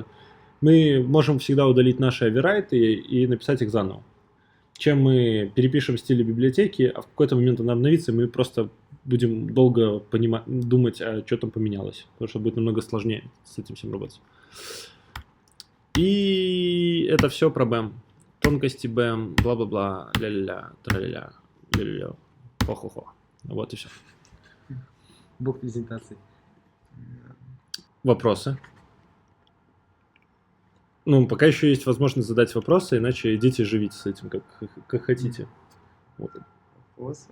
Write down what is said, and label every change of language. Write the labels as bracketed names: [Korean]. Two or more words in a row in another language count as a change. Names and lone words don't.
[Russian] Мы можем всегда удалить наши оверрайты и написать их заново. Чем мы перепишем стили библиотеки, а в какой-то момент она обновится, и мы просто будем долго думать, а что там поменялось. Потому что будет намного сложнее с этим всем работать. И это все про BEM. Тонкости BEM, бла-бла-бла, ля-ля-ля, тра-ля-ля, ля-ля-ля, хо-хо-хо. Вот и все. Бог презентации. Вопросы? Ну, пока еще есть возможность задать вопросы, иначе идите живите с этим, как хотите. Вот. Вопросы?